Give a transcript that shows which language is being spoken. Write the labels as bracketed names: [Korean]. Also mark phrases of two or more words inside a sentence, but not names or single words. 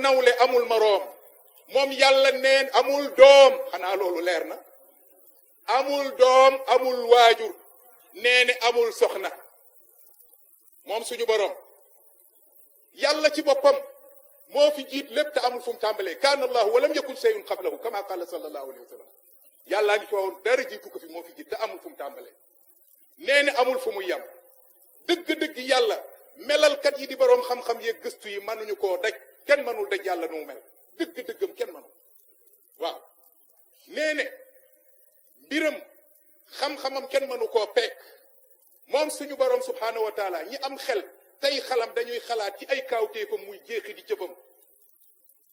[Wolof] nawle amul maroom moom yàlla neen amul doom xanaa loolu leer na amul doom amul waajur nee na amul soxna moom suñu borom yàlla ci boppam moo fi jiit lépp te amul fu mu tàmbalee [Arabic] كان الله ولم يكن شيء قبله كما قال صلى الله عليه وسلم [Wolof] yàllaa ngi fi woon dara jiitu ko fi moo fi jiit te amul fu mu tàmbalee nee na amul fu mu yem dëgg-dëgg yàlla melalkat yi di boroom xam-xam yeeg gëstu yi mënuñu koo daj kenn mënul daj yàlla nu mu mel dëgg-dëggam kenn mënul waaw nee ne mbiram xam-xamam kenn mënu koo peek moom suñu borom [Arabic] سبحانه وتعالى [Wolof] ñi am xel tey xalam dañuy xalaat ci ay kaawteefam muy jeexi di